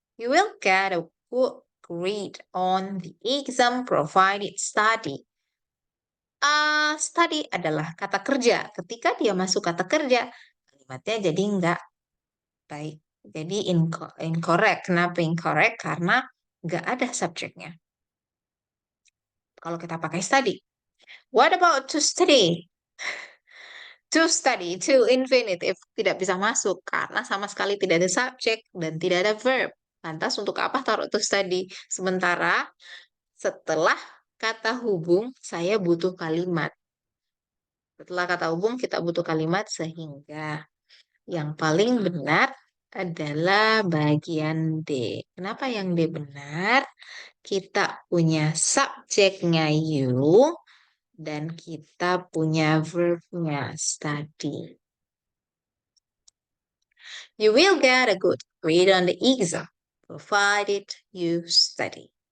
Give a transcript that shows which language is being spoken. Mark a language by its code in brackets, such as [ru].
[en] You will get a good grade on the exam provided study. [id] Study adalah kata kerja. Ketika dia masuk kata kerja, kalimatnya jadi nggak baik. Jadi incorrect. Kenapa incorrect? Karena nggak ada subjeknya. Kalau kita pakai study. [en] What about to study? To study, to infinitive [id] tidak bisa masuk karena sama sekali tidak ada subjek dan tidak ada verb. Lantas untuk apa taruh to study? Sementara setelah kata hubung saya butuh kalimat. Setelah kata hubung kita butuh kalimat sehingga yang paling benar adalah bagian D. Kenapa yang D benar? Kita punya subjeknya you dan kita punya verbnya study. [en] You will get a good grade on the exam, provided you study.